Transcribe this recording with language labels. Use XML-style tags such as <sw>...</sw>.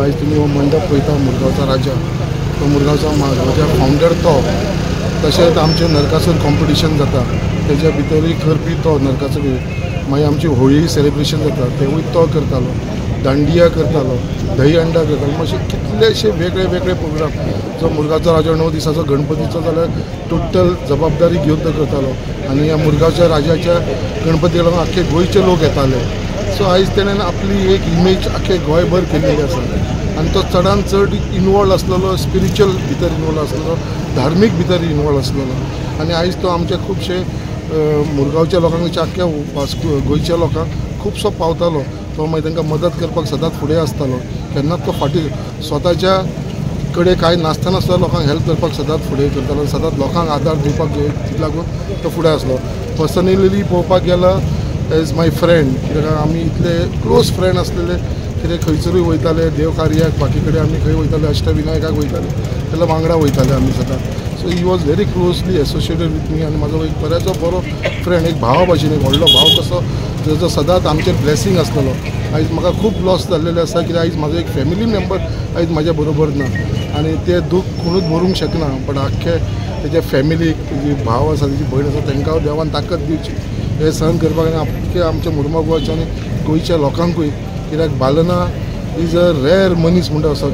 <gom>आयज तुमी हो मंडप पळयता मुरगांवचा राजा, तो मुरगांवचा म्हाज्या फावंडर तो. तशेंच आमचें नरकासूर कॉम्पिटिशन जाता तेज्या भितरूय करपी तो नरकासूर. मागीर आमची होळी सेलिब्रेशन जाता तेवूय तो करतालो, दांडिया करतालो, दही अंडा करतालो. अशे कितलेशे वेगळे वेगळे प्रोग्राम. जो मुरगांवचो राजा 9 दिसाचो गणपतीचो जाल्यार टोटल जबाबदारी घेवन तो करतालो. आनी ह्या मुरगांवच्या राजाच्या गणपतीक लागून आख्खे गोंयचे लोक येताले. सो आयज तेणेन आपली एक इमेज आख्खे गोंयभर केल्ली आसा. आनी तो चडान चड इनवॉल्व आसलेलो, स्पिरिच्युअल भितर इनवॉल्व आसलेलो, धार्मीक भितर इनवॉल्व आसलेलो. आनी आयज तो आमचे खुबशे मुरगांवच्या लोकांक, आख्ख्या गोंयच्या लोकांक खुबसो पावतालो. तो मागीर तांकां मदत करपाक सदांच फुडें आसतालो. केन्नाच तो फाटीं स्वताच्या कडेन कांय नासतना सुद्दां लोकांक हेल्प करपाक सदांच फुडें करतालो. सदांच लोकांक आदार दिवपाक लागून तो फुडें आसलो. पर्सनली पळोवपाक गेल्यार</gom> <en>as my friend,</en> <gom>कित्याक आमी इतले क्लोज फ्रेंड आसलेले. कितें खंयसरूय वयताले, देव कार्याक बाकी कडेन आमी खंय वयताले, अष्टविनायकाक वयताले जाल्यार वांगडा वयताले आमी सदांच.</gom> <en>So he was very closely associated with me.</en> <gom>आनी म्हाजो एक बऱ्याचो बरो फ्रेंड, एक भावा भाशेन, एक व्हडलो भाव कसो, तेजो सदांच आमचेर ब्लेसींग आसलेलो. आयज म्हाका खूब लॉस जाल्लेले आसा, कित्याक आयज म्हाजो एक फॅमिली मेंबर आयज म्हाज्या बरोबर ना. आनी तें दूख कोणूच भरूंक शकना. पण आख्खे तेजे फॅमिलीक, तेजी भाव आसा, तेजी भयण आसा, तांकां देवान ताकद दिवची हे सहन करपाक. आनी आख्खे आमच्या मुर्मुगांवच्या आनी गोंयच्या लोकांकूय. कित्याक बालना</gom> <en>is a rare</en> <gom>मनीस म्हणटा असो.</gom>